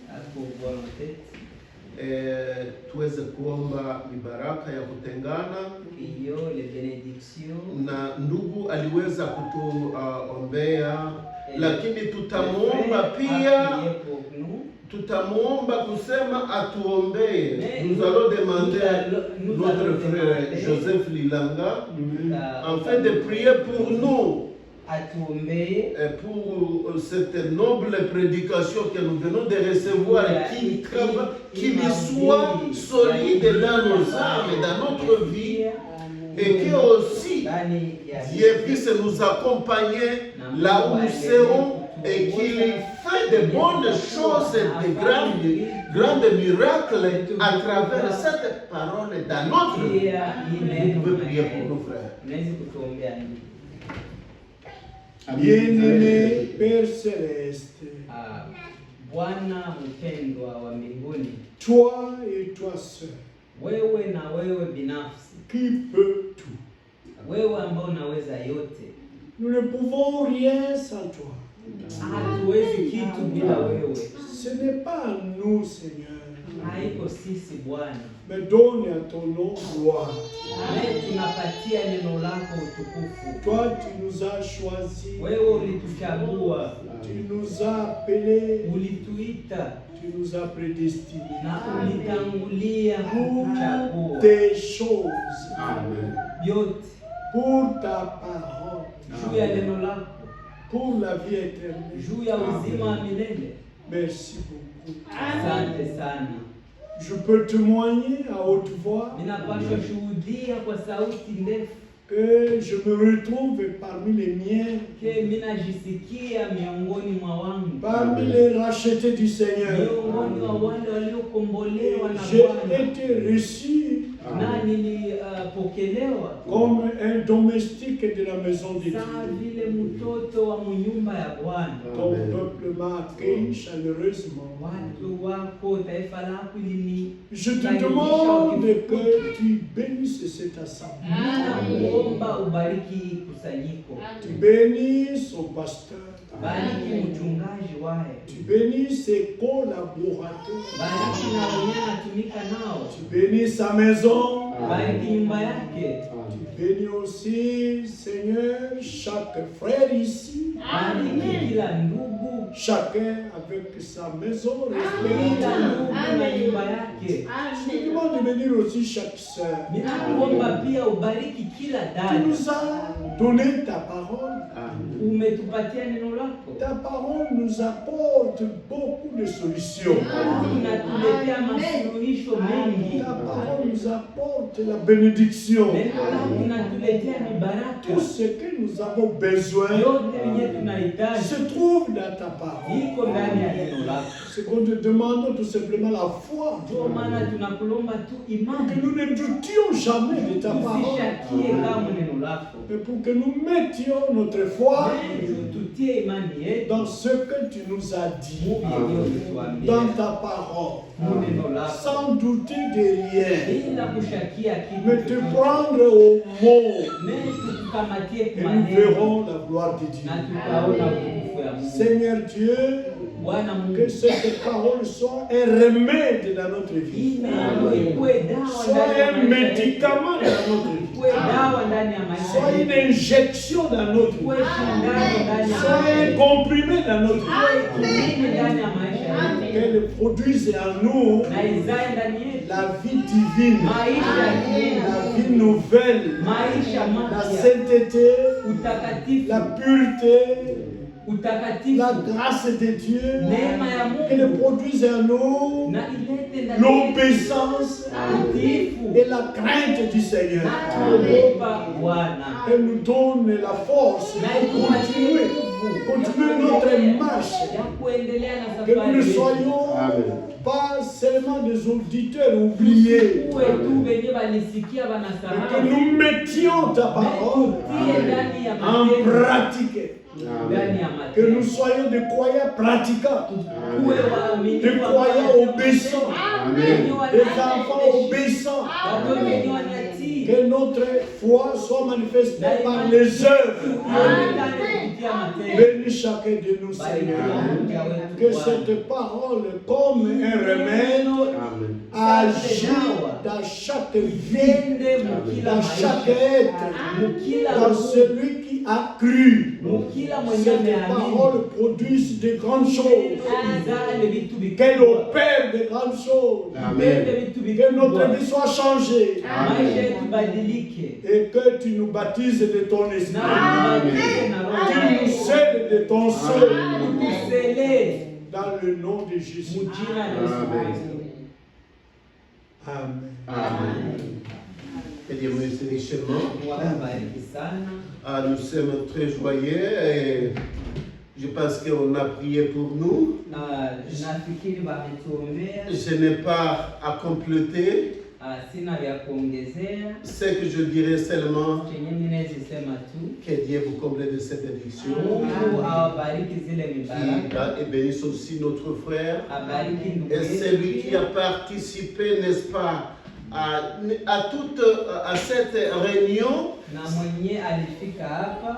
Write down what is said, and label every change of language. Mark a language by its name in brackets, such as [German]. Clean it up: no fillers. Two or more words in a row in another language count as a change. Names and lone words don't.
[Swahili] Tuweze kuomba mibaraka ya kutengana. Na ndugu aliweza kutuombea, lakini tutamuomba pia, tutamuomba kusema atuombee. [French] Nous allons demander notre frère Joseph Lilanga afin de prier pour nous. Pour cette noble prédication que nous venons de recevoir, qui soit solide dans nos âmes, dans notre vie, et que aussi [Swahili] ndani ya [French] Dieu puisse nous accompagner là où nous serons et qu'il fait de bonnes choses, de grands miracles à travers cette parole dans notre vie. Vous pouvez prier pour nos frères. [Swahili] Unaweza kutuombea nini? [French] Bien-aimé Père Céleste, [Swahili] Bwana mpendwa wa mbinguni, [French] toi et toi seul, [Swahili] wewe na wewe binafsi, [French] qui peut tout. [Swahili] wewe ambao unaweza yote. [French] Nous ne pouvons rien sans toi. [Swahili] Hatuwezi kitu bila wewe. [French] Ce n'est pas à nous, Seigneur, [Swahili] Haiko sisi Bwana, [French] mais donne à ton nom gloire. [Swahili] wewe tunapatia neno lako utukufu. [French] Toi, tu nous as choisis, [Swahili] Wewe ulituchagua, [French] tu nous as appelés, [Swahili] ulituita [French] tu nous as prédestinés. [Swahili] na ulitangulia kuchagua [French] Tes choses, Amen. [Swahili] yote [French] pour ta parole, [Swahili] juu ya neno lako, [French] pour la vie éternelle. [Swahili] juu ya uzima wa milele. [French] Merci beaucoup. [Swahili] Asante sana. [French] Je peux témoigner à haute voix [Swahili] Ninapaswa shuhudia kwa sauti ndefu [French] que je me retrouve parmi les miens, [Swahili] ke minajisikia miongoni mwa wangu, [French] parmi les rachetés du Seigneur. [Swahili] miongoni wa wale waliokombolewa na [French] J'ai [Swahili] Bwana, [French] été reçu [Swahili] na nilipokelewa [French] comme un domestique de la maison de [Swahili] saa [French] Dieu. [Swahili] vile mtoto wa munyumba ya Bwana. [French] Ton peuple m'a accueilli chaleureusement. [Swahili] Watu wako, taifa lako lini [French] Je te demande que tu bénisses cette assemblée. [Swahili] nakuomba ubariki kusanyiko, [French] Tu bénisses son pasteur. [Swahili] bariki mchungaji wae, [French] Tu bénisses ses collaborateurs. [Swahili] bariki na wenye natumika nao, [French] Tu bénis sa maison. [Swahili] bariki nyumba yake, [French] Tu bénis aussi, Seigneur, chaque frère ici. [Swahili] bariki kila ndugu, [French] Chacun avec sa maison [Swahili] kila [French] respective. [Swahili] ndugu na nyumba yake. [French] Je te demande de bénir aussi chaque sœur. [Swahili] Ninakuomba pia ubariki kila [French] Tu [Swahili] dada. [French] nous as donné ta parole. [Swahili] Umetupatia neno lako, [French] Ta parole nous apporte beaucoup de solutions. [Swahili] unatuletea masuluhisho mengi. [French] Ta parole nous apporte la bénédiction. [Swahili] Neno lako unatuletea mibaraka, [French] Tout ce que nous avons besoin [Swahili] yote yenye tunahitaji [French] se trouve dans ta parole. [Swahili] iko ndani ya neno lako. [French] Ce qu'on te demande tout simplement la foi. [Swahili] Ndio maana tunakulomba tu [French] Que [Swahili] imani, [French] nous ne doutions jamais de ta parole. [Swahili] usishakie kama neno lako, [French] Mais pour que nous mettions notre foi [Swahili] tutie imani yetu [French] dans ce que tu nous as dit, [Swahili] ulivyotuambia [French] dans ta parole, [Swahili] mu neno lako, [French] sans douter de rien, [Swahili] bila kushakia [French] mais [Swahili] kitu [French] te [Swahili] chochote. [French] prendre au mot. [Swahili] Tukamatie [French] Et [Swahili] kwa [French] nous [Swahili] maneno [French] verrons la gloire de [Swahili] na [French] Dieu. [Swahili] tutaona utukufu ya Mungu. [French] Seigneur Dieu, [Swahili] Bwana Mungu, [French] que cette parole soit un remède dans notre vie, [Swahili] hii neno ikuwe dawa [French] soit [Swahili] ndani ya [French] un [Swahili] maisha yetu, [French] médicament dans notre vie, [Swahili] ikuwe dawa ndani ya maisha [French] soit une [Swahili] yetu, [French] injection dans notre [Swahili] ikuwe [French] vie, [Swahili] shindano ndani ya [French] soit [Swahili] maisha [French] un [Swahili] yetu, [French] comprimé dans notre vie, [Swahili] ikuwe kinini ndani ya maisha yetu, [French] qu'elle produise en nous [Swahili] na izae ndani yetu [French] la vie divine, [Swahili] maisha ya [French] la [Swahili] kimungu, [French] vie nouvelle, [Swahili] maisha [French] la [Swahili] mapya, [French] sainteté, [Swahili] utakatifu, [French] la pureté, [Swahili] utakatifu, [French] la grâce de Dieu, [Swahili] neema ya [French] qu'elle [Swahili] Mungu, [French] produise en nous [Swahili] na ilete ndani yetu [French] l'obéissance [Swahili] utiifu [French] et la crainte du Seigneur. [Swahili] na kuogopa Bwana, [French] Elle nous donne la force [Swahili] na [French] pour [Swahili] ikupatie [French] continuer, [Swahili] nguvu [French] continuer notre marche. [Swahili] ya kuendelea na [French] Que nous [Swahili] safari [French] ne [Swahili] yetu. [French] soyons pas seulement des auditeurs oubliés, [Swahili] Uwe tu wenye balisikia [French] mais que [Swahili] banasahau, [French] nous mettions ta parole [Swahili] tutie ndani ya [French] en [Swahili] matendo, [French] pratique. [Swahili] ndani ya [French] Que nous [Swahili] matendo, [French] soyons des croyants pratiquants, [Swahili] uwe waaminifu, [French] des croyants obéissants, des enfants obéissants. [Swahili] watoto wenye wanatii, [French] Que notre foi soit manifestée par les œuvres. [Swahili] ionekane kupitia matendo. [French] Bénis chacun de nous, [Swahili] Barikiwa [French] Seigneur. [Swahili] mja wetu [French] Que [Swahili] Bwana. [French] cette parole, comme un remède, agisse dans chaque vie, [Swahili] Itende mukila [French] dans chaque [Swahili] maisha, [French] être, [Swahili] mukila [French] dans [Swahili] roho, [French] celui qui a cru. [Swahili] mukila mwenye [French] Cette [Swahili] ameamini. [French] parole produise de grandes choses, [Swahili] Izale vitu [French] qu'elle [Swahili] vikubwa. [French] opère de grandes choses, [Swahili] Itende vitu [French] que notre [Swahili] vikubwa. [French] vie soit changée [Swahili] Maisha yetu badilike. [French] et que tu nous baptises de ton esprit, [Swahili] Na tubadilike na roho [French] tu nous [Swahili] yako. [French] scelles de ton sang, [Swahili] Utusele [French] dans le nom de Jésus. [Swahili] mujina la Yesu Kristo. [French] Amen. Amen. Que Dieu me bénisse richement. [Swahili] Wabariki sana. [French] Nous sommes très joyeux et je pense qu'on a prié pour nous. [Swahili] Na nafikiri wametuombea. [French] Je n'ai pas à compléter. [Swahili] Sina vya kuongezea. [French] Ce que je dirais seulement, [Swahili] Chenye ninaweza sema tu. [French] que Dieu vous comble de cette bénédiction. [Swahili] Mungu awabariki zile mibaraka. [French] Et bénisse aussi notre frère. [Swahili] Abariki ndugu [French] Et [Swahili] yetu. [French] celui qui a participé, n'est-ce pas, à cette réunion. [Swahili] Na mwenye alifika hapa.